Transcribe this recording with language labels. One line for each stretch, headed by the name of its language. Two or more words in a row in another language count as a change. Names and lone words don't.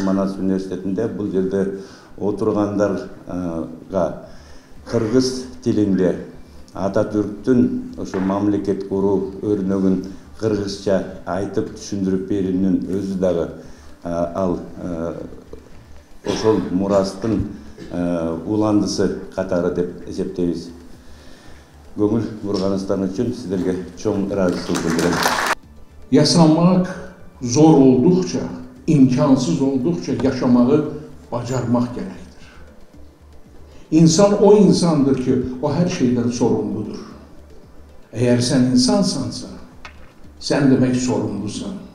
Kyrgyz: Манас университетинде бул жерде отургандарга кыргыз тилинде Ататүрктүн ошо мамлекет куруу өрнөгүн кыргызча айтып түшүндүрүп берүүнүн өзү дагы ал ошол мурастын уландысы катары деп эсептейбиз. Көңүл бурганыңыздар үчүн сиздерге чоң ыраазычылык билдирем.
Turkish: Yaşamak zor oldukça, imkansız oldukça yaşamayı bacarmak gerektir. İnsan o insandır ki o her şeyden sorumludur. Eğer sen insansansa sen demek sorumlusun.